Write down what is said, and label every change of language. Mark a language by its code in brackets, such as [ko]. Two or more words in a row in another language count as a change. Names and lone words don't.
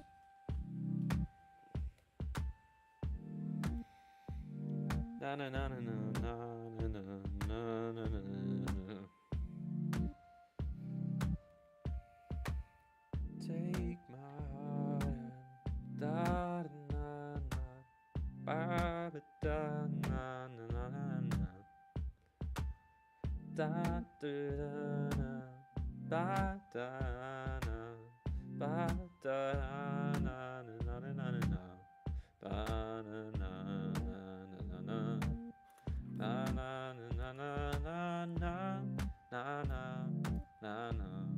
[en] Na na na na na na na na na na. Take my heart and da na na ba da na na na na da da na ba da na ba da na na na na na ba na na na na na na na na na na na na na na.